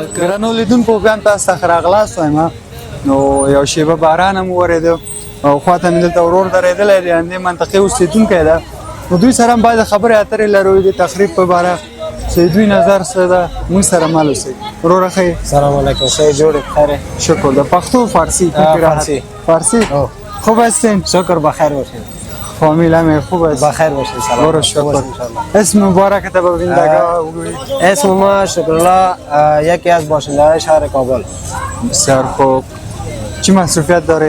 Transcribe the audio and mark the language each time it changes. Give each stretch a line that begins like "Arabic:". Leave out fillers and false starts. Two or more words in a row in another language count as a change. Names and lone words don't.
Pashto: ګرانو لیدونکو بیا هم تاسو ته ښه راغلاست وایم نو یو شېبه باران هم وورېده او خواته مې دلته ورور درېدلی دی همدې منطقې اوسېدونکی ده نو دوی سره هم باید خبرې اترې لرو د تخریب په باره چې دوی نظر څه ده موږ سره مل اوسئ وروره ښه یې سلام علیکم ښه جوړ خیر شکر ده پښتو فارسی
Persian: فارسی. فارسی خوب هستین شکر بخیر باشید فامیل هم خوب است بخیر باشید سلام برو شکر اسم مبارک به بینندگان بگویید اسم ما شکرالله یکی از باشنده‌های شهر کابل بسیار خوب چی مصروفیت داره؟